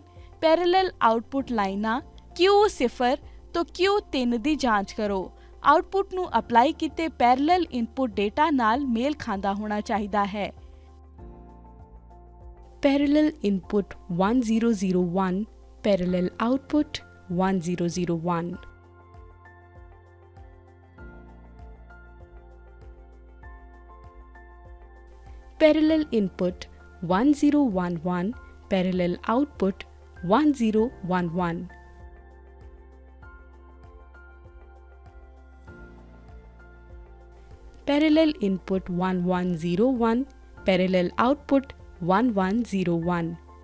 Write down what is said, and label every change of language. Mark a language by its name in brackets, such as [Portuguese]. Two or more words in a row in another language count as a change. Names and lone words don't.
[English] parallel output [Punjabi] ਲਾਈਨਾਂ Q0 ਤੋਂ Q3 ਦੀ ਜਾਂਚ ਕਰੋ। ਆਉਟਪੁੱਟ ਨੂੰ ਅਪਲਾਈ ਕੀਤੇ [English] parallel input data [Punjabi] ਨਾਲ ਮੇਲ ਖਾਂਦਾ ਹੋਣਾ ਚਾਹੀਦਾ ਹੈ। [English] parallel input 1001, parallel output 1001. Parallel input 1011, parallel output 1011. Parallel input 1101, parallel output 1101.